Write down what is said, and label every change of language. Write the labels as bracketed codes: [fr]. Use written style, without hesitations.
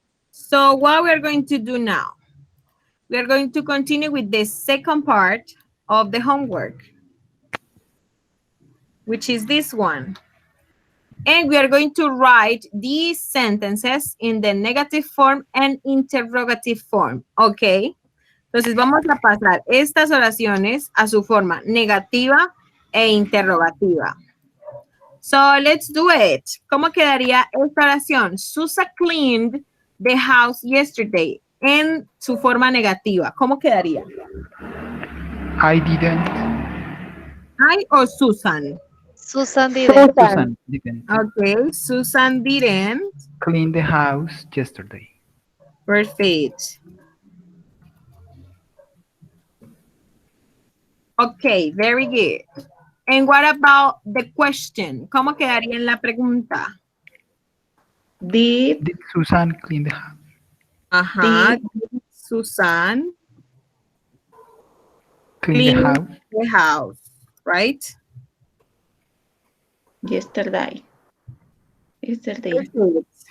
[en] So what we're going to do now, we're going to continue with the second part of the homework, which is this one. And we are going to write these sentences in the negative form and interrogative form, ¿ok? [es] Entonces vamos a pasar estas oraciones a su forma negativa e interrogativa. [en] So let's do it. [es] ¿Cómo quedaría esta oración? [en] Susa cleaned the house yesterday. [es] En su forma negativa. ¿Cómo quedaría? [en] I didn't. [es] I o Susan? [en] Susan didn't. Susan didn't Okay, Susan didn't. clean the house yesterday. Perfect. Okay, very good. And what about the question? [es] ¿Cómo quedaría en la pregunta? [en] Did Did Susan clean the house? Ajá. Susan Clean the house. the house, right? yesterday. Yesterday. Perfect.